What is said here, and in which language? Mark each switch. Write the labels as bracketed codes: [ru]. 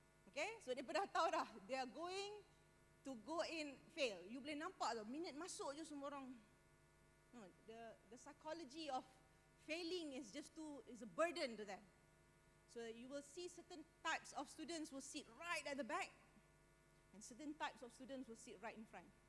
[en] Okay, so [ms] dia dah tahu dah, [en] they are going to go in fail. [ms] You boleh nampak tau, minit masuk je semua orang. [en] The psychology of failing is a burden to them. So you will see certain types of students will sit right at the back, and certain types of students will sit right in front.